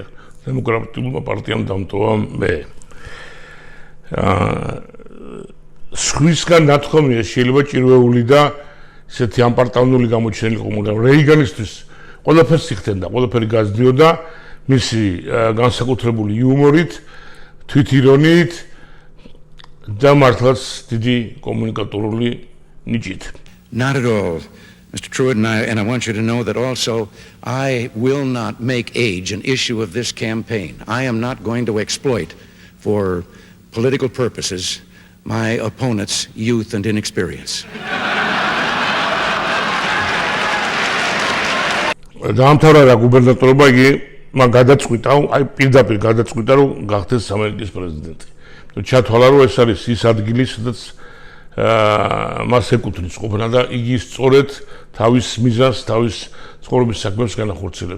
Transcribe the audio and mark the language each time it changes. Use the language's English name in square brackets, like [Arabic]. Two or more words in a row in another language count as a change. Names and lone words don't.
[Georgian] დემოკრატიულმა პარტიამ დამტოვა მე. სხვისგან ნათქვამია შეიძლება ჭირვეული და ისეთი ამპარტავნული გამოჩენილიყო, მაგრამ რეიგანისთვის ყველაფერს იხდენდა, ყველაფერი გაზრდიოდა მისი განსაკუთრებული იუმორით, თვითირონიით და მართლაც დიდი კომუნიკატორული ნიჭით. [English] Not at all, Mr. Truitt, and I want you to know that also I will not make age an issue of this campaign. I am not going to exploit for political purposes my opponent's youth and inexperience. [Georgian] დაამთავრა რა გუბერნატორობა, იგი მან გადაწყვიტა, აი პირდაპირ გადაწყვიტა, რომ გახდეს ამერიკის პრეზიდენტი. ჩათვალა, რომ ეს არის ის ადგილი, სადაც მას ეკუთვნის ყოფნა და იგი სწორედ თავის მიზანს, თავის ცხოვრების საქმეს განახორციელებს.